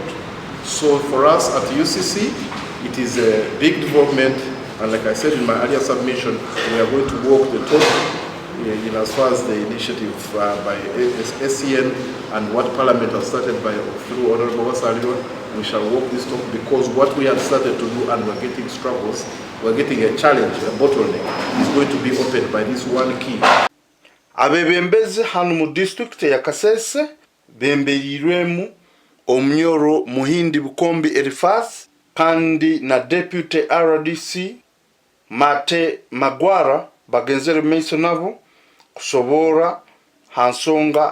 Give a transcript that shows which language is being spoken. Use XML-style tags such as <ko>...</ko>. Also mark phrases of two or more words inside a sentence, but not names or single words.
<en>So for us at UCC, it is a big development, and like I said in my earlier submission, we are going to walk the talk in as far as the initiative by SCN and what Parliament has started by through Honorable Wasalio. We shall walk this talk because what we have started to do and we're getting struggles, we're getting a challenge, a bottleneck, is going to be opened by this one key.</en> <ttj>abebembezi hano mu district ya Kasese bemberirwemu Omnyoro Muhindi Bukombi Elifas kandi na</ttj> <en>deputy RDC</en> <ttj>Maate Magwara bagenzere meiso nabo kusobora hansonga</ttj>